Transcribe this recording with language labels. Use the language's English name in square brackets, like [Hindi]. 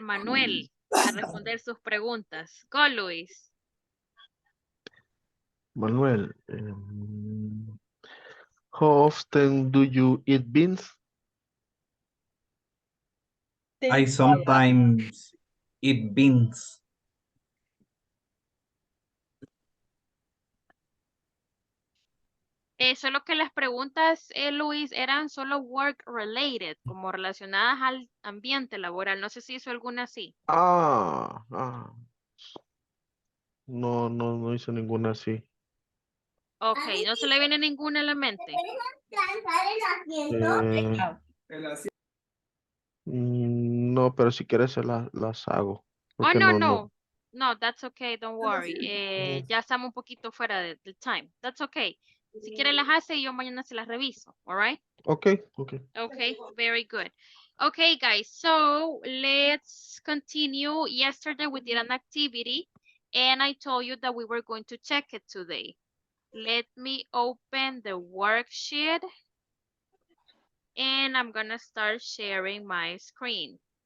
[Spanish] Manuel a responder sus preguntas. [English] Go, Luis. Manuel, how often do you eat beans? I sometimes eat beans. [Spanish] Solo que las preguntas, Luis, eran solo [English] work related, [Spanish] como relacionadas al ambiente laboral. No sé si hizo alguna así. No hice ninguna así. Ok, no se le viene ninguna a la mente. No, pero si quieres las hago. Oh, Porque no, no. no. [English] No, that's okay, don't worry. [Spanish] Ya estamos un poquito fuera del time. That's okay. Si quiere las hace y yo mañana se las reviso, [English] all right? Okay. Okay, very good. Okay, guys, so let's continue. Yesterday we did an activity and I told you that we were going to check it today. Let me open the worksheet and I'm gonna start sharing my screen.